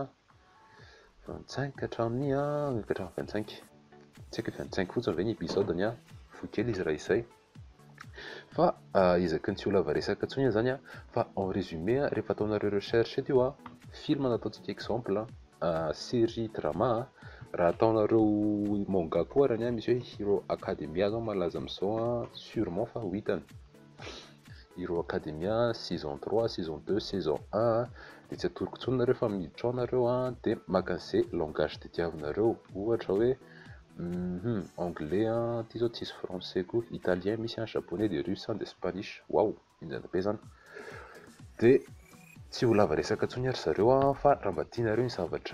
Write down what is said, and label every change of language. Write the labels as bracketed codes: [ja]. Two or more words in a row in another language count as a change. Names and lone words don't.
[mg] 25 tsy haiko 25 fotsiny ve ny épisode-ny fo kely izy raha izay fa ezaky ny tsy ho lava resaka intsony zany fa [fr] en résumé [mg] rehefa ataonareo recherche eto film nataontsika exemple série drama raha ataonareo manga koa raha misy hoe Hero Academia zao malaza amizao sûrement fa ho hitany Hero Academia [fr] saison 3 saison 2 saison 1 [mg] de tsy atoroko intsony nareo fa miditra ao nareo de maka an'izay langage tadiavinareo ohatra hoe anglais ty zao tsisy français koa italien misy japonais de russe de spanish wow injana be zany de tsy ho lava resaka intsony ary zareo fa raha mba tianareo ny zavatra